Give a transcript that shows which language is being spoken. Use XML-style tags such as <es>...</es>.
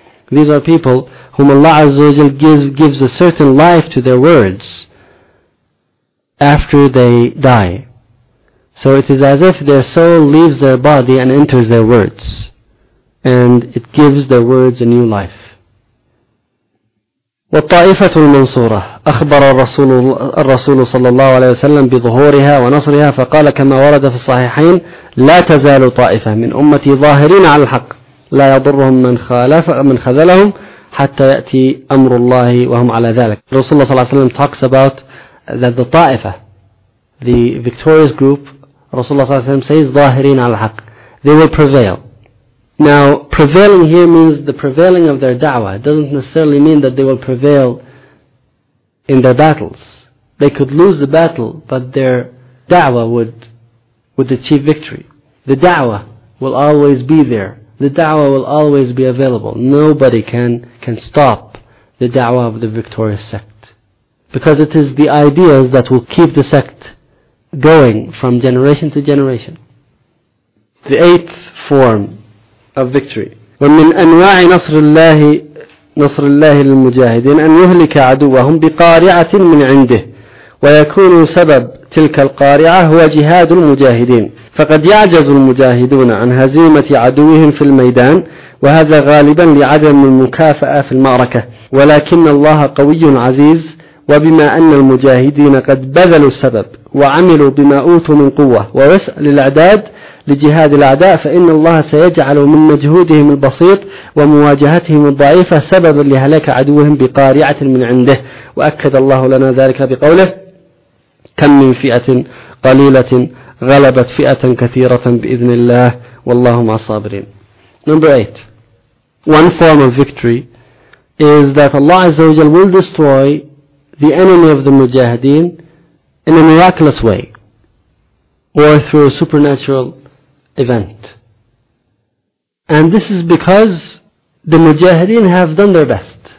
<en>These are people whom Allah Azza wa Jal gives a certain life to their words after they die. So it is as if their soul leaves their body and enters their words, and it gives their words a new life.</en> <ar>والطائفة المنصورة أخبر الرسول صلى الله عليه وسلم بظهورها ونصرها فقال كما ورد في الصحيحين لا تزال طائفة من أمتي ظاهرين على الحق لا يضرهم من خذلهم حتى يأتي أمر الله وهم على ذلك. رسول الله صلى الله عليه وسلم</ar> <en>talks about that the ta'ifa, the victorious group,</en> <ar>رسول الله صلى الله عليه وسلم</ar> <en>says</en> <ar>ظاهرين على الحق,</ar> <en>they will prevail. Now prevailing here means the prevailing of their da'wah. It doesn't necessarily mean that they will prevail in their battles. They could lose the battle, but their da'wah would achieve victory. The da'wah will always be there. The da'wah will always be available. Nobody can stop the da'wah of the victorious sect. Because it is the ideas that will keep the sect going from generation to generation. The eighth form of victory.</en> <ar>وَمِنْ أَنْوَاعِ نَصْرِ اللَّهِ لِلْمُجَاهِدِينَ أَنْ يُهْلِكَ عَدُوَهُمْ بِقَارِعَةٍ مِنْ عِنْدِهِ وَيَكُونُ سَبَبْ تلك القارعة هو جهاد المجاهدين فقد يعجز المجاهدون عن هزيمة عدوهم في الميدان وهذا غالبا لعدم المكافأة في المعركة ولكن الله قوي عزيز وبما أن المجاهدين قد بذلوا السبب وعملوا بما أوتوا من قوة ووسع للأعداد لجهاد الأعداء فإن الله سيجعل من مجهودهم البسيط ومواجهتهم الضعيفة سببا لهلاك عدوهم بقارعة من عنده وأكد الله لنا ذلك بقوله كم من فئة قليلة غلبت فئة كثيرة بإذن الله والله مع الصابرين.</ar> <en>Number 8. One form of victory is that Allah Azza wa Jal will destroy the enemy of the Mujahideen in a miraculous way or through a supernatural event. And this is because the Mujahideen have done their best.</en>